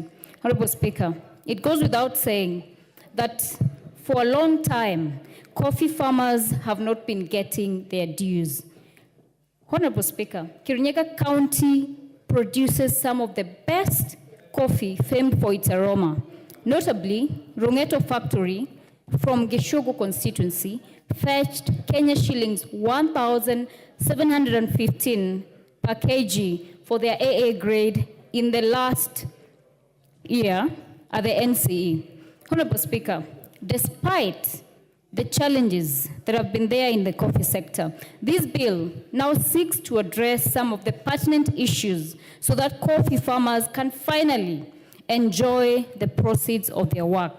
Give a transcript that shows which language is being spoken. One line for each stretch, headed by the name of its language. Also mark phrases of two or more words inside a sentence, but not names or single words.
English: Honorable Speaker, it goes without saying that for a long time, coffee farmers have not been getting their dues. Honorable Speaker, Kirinyaga County produces some of the best coffee famed for its aroma. Notably, Rungeto Factory from Geshogo constituency fetched Kenya shillings 1,715 per kg for their AA grade in the last year at the NCE. Honorable Speaker, despite the challenges that have been there in the coffee sector, this bill now seeks to address some of the pertinent issues so that coffee farmers can finally enjoy the proceeds of their work.